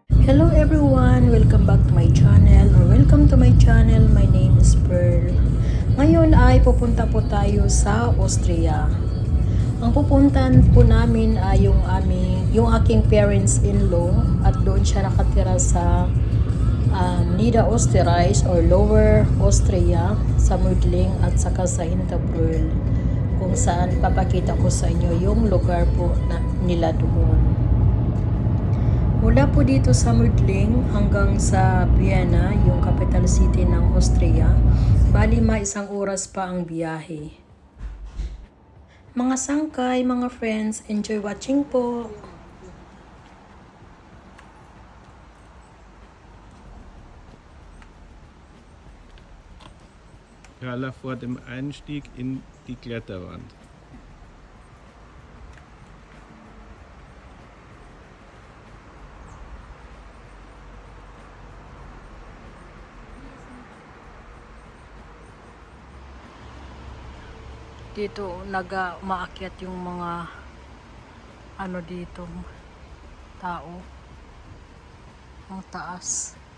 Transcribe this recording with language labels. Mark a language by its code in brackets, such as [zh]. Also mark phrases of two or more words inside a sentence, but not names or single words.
[en] Hello everyone! Welcome back to my channel or welcome to my channel. My name is Pearl. [tl] Ngayon ay pupunta po tayo sa Austria. Ang pupuntan po namin ay yung aking parents-in-law at doon siya nakatira sa Niederösterreich or Lower Austria sa Mödling at saka sa Hinterbrühl, kung saan papakita ko sa inyo yung lugar po nila doon. Mula po dito sa Mödling hanggang sa Vienna, yung capital city ng Austria, bali isang oras pa ang biyahe. Mga sangkay, mga friends, [en] enjoy watching [tl] po! [de] Praller vor dem Einstieg in die Kletterwand. [tl] Dito umaakyat yung mga dito tao ang taas.